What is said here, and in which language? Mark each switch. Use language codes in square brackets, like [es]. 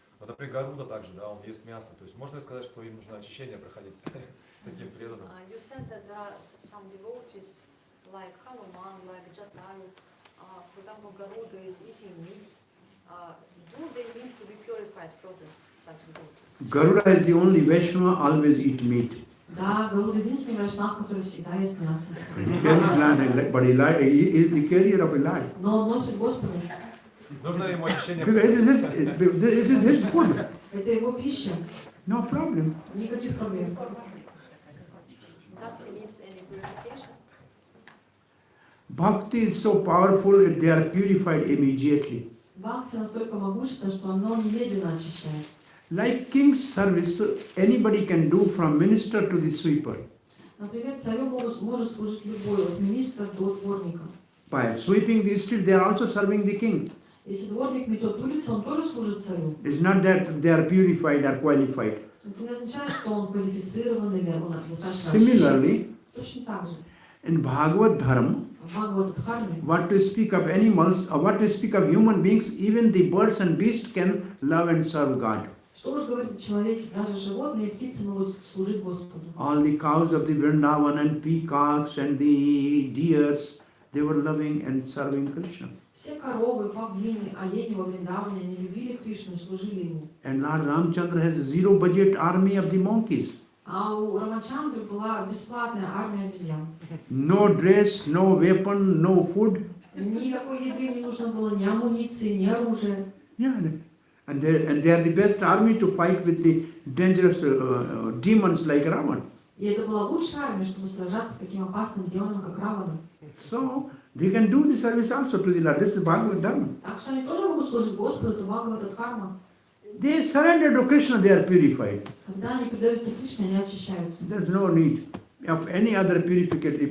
[ru] Вот, например, Гаруда также, да, он ест мясо. То есть можно ли сказать, что им нужно очищение проходить таким преданным? [en] You said that there are some devotees like Hanuman, like Jatayu, for example, Garuda is eating meat. Do they need to be purified from such devotees? Garuda is the only Vaishnava always eat meat. [ru] Да, Гаруда единственный вайшнав, который всегда ест мясо. [en] He carries land, but he is the carrier of a lie. [ru] Но он носит Господа. Нужно ли ему очищение? [en] Because it is his food. [ru] Это его пища. [en] No problem. [ru] Никаких проблем. [en] Does he need any purification? Bhakti is so powerful that they are purified immediately. [ru] Бхакти настолько могущественно, что оно немедленно очищает. [en] Like king's service, anybody can do from minister to the sweeper. [ru] Например, царю может служить любой, от министра до дворника. [en] By sweeping the street, they are also serving the king. [ru] Если дворник метет улицу, он тоже служит царю. [en] It's not that they are purified or qualified. [ru] Это не означает, что он квалифицирован или он достаточно очищен. [en] Similarly, [ru] Точно так же. [en] in Bhagavad Dharma, [ru] В Бхагават-дхарме, [en] what to speak of animals, or what to speak of human beings, even the birds and beasts can love and serve God. [ru] что уж говорить о человеке, даже животные и птицы могут служить Господу. [en] All the cows of the Vrindavan and peacocks and the deers, they were loving and serving Krishna. [ru] Все коровы, павлины, олени во Вриндаване, они любили Кришну и служили ему. [en] And Lord Ramchandra has a zero budget army of the monkeys. [ru] А у Рамачандры была бесплатная армия обезьян. [en] No dress, no weapon, no food. [ru] Никакой еды не нужно было, ни амуниции, ни оружия. [en] Yeah, and they are the best army to fight with the dangerous demons like Ravan. [ru] И это была лучшая армия, чтобы сражаться с таким опасным демоном, как Равана. [en] So they can do the service also to the Lord. This is Bhagavad Dharma. [ru] Так что они тоже могут служить Господу, это Бхагават-дхарма. [en] They surrender to Krishna, they are purified. [ru] Когда они предаются Кришне, они очищаются. [en] There's no need of any other purificatory